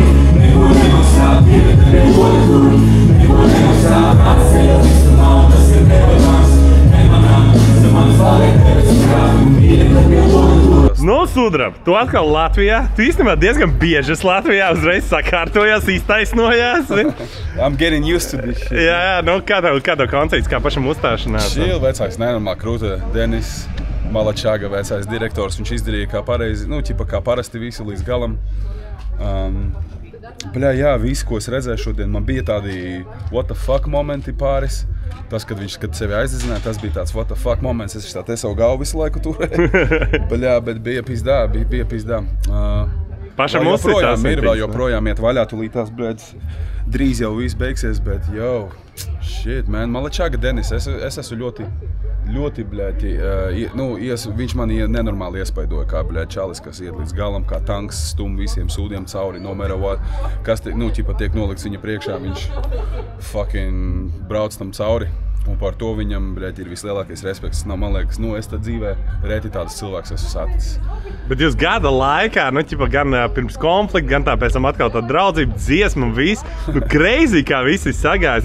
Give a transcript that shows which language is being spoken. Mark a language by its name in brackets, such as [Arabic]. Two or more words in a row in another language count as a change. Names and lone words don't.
[Latvian] Neko nemaksā, viņa tev jau loka turi. Neko nemaksā, atseļas visu naudas, ir nemanāms, nemanām. Te mans paliek tevis un krādu, un viņa tev jau loka turi. Nu, Sudram, tu atkal Latvijā. Tu īstenībā diezgan bieži esi Latvijā, uzreiz sakārtojās, iztaisnojās. [English] I'm getting used to this shit. [Latvian] Jā, nu, kāda koncerts, kā pašam uzstāšanās? Šīl vecāks nenormāli krūta Denis Malačaga, vecais direktors. Viņš izdarīja kā pareizi, nu, ķipa kā parasti visi līdz galam. Bļā, jā, visi, ko es redzēju šodien, man bija tādi [English] what the fuck [Latvian] momenti pāris. Tas, kad viņš sevi aizdedzināja, tas bija tāds [English] what the fuck [Latvian] moments. Es tā te savu galvu visu laiku turēju. Bļā, bet bija pizdā, bija pizdā. Pašam uzstāstās. Vēl joprojām iet vaļā, tūlīt tās, bļēdz, drīz jau viss beigsies, bet, [English] yo, shit, man, [Latvian] Malačaga Denis, es esmu ļoti, ļoti, bļēti, viņš man nenormāli iespaidoja, kā, bļēti, čalis, kas iet līdz galam, kā tanks, stum visiem sūdiem cauri, [English] no matter what, [Latvian] kas tiek nolikts viņa priekšā, viņš fucking brauc tam cauri. Un par to viņam, bļēti, ir vislielākais respekts. Man liekas, es tad dzīvē reti tādas cilvēks esmu saticis. Bet jūs gada laikā, gan pirms konflikta, gan tā pēc tam atkal tā draudzība, dziesma un viss, crazy, kā visi sagājis.